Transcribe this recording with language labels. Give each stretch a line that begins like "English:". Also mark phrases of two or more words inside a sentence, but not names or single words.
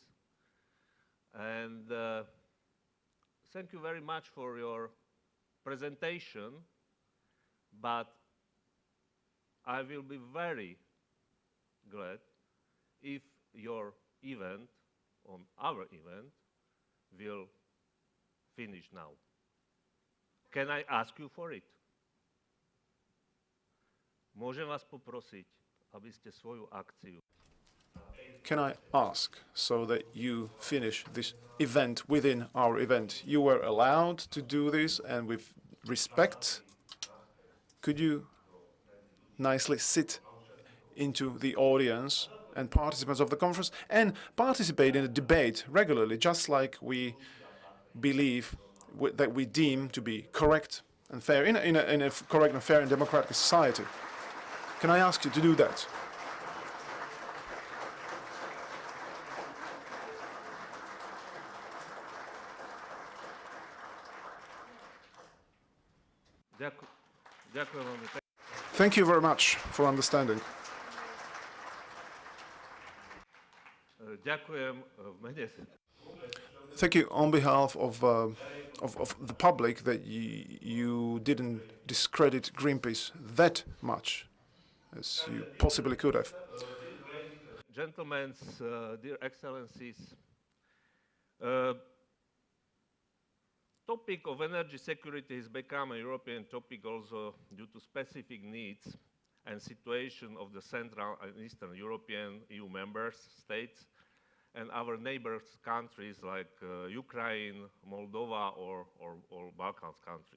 English: And thank you very much for your presentation, but I will be very glad if your event, on our event, will finish now. Can I ask you for it?
Slovak: Môžem vás poprosiť, aby ste svoju akciu
English: Can I ask so that you finish this event within our event? You were allowed to do this, and with respect, could you nicely sit into the audience and participants of the conference and participate in the debate regularly, just like we believe that we deem to be correct and fair in a correct and fair and democratic society? Can I ask you to do that?
Slovak: Ďakujem veľmi pekne.
English: Thank you very much for understanding.
Slovak: Ďakujem v mene.
English: Thank you on behalf of the public that you didn't discredit Greenpeace that much as you possibly could have. Gentlemen, dear excellencies, topic of energy security has become a European topic also due to specific needs and situation of the Central and Eastern European EU member states and our neighbors countries like Ukraine, Moldova, or Balkan countries.